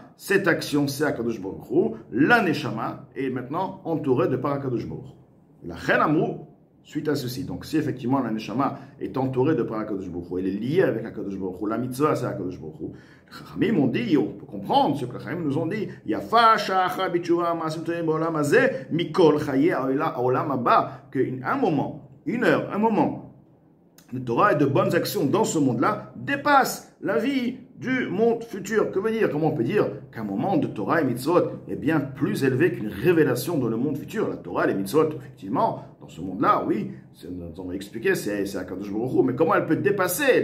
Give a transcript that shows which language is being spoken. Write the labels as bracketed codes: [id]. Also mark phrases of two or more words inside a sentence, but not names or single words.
[fr] Cette action, c'est [he] הקדוש ברוך הוא. [fr] La neshama est maintenant entourée de par [he] הקדוש ברוך הוא. [fr] La chen amour, suite à ceci. Donc si effectivement la neshama est entourée de par [he] הקדוש ברוך הוא, [fr] elle est liée avec [he] הקדוש ברוך הוא, [fr] la mitzvah c'est [he] הקדוש ברוך הוא. [fr] Les Chachamim ont dit, on peut comprendre ce que les Chachamim nous ont dit, [he] יפה שעה בתשובה מעשים טובים בעולם הזה מכל חיי העולם הבא, [fr] qu'un moment, une heure, un moment de Torah et de bonnes actions dans ce monde-là dépasse la vie du monde futur. Que veut dire? Comment on peut dire qu'un moment de Torah et mitzvot est bien plus élevé qu'une révélation dans le monde futur? La Torah et les mitzvot, effectivement, dans ce monde-là, oui, on va expliquer, c'est [he] הקדוש ברוך הוא, [fr] mais comment elle peut dépasser?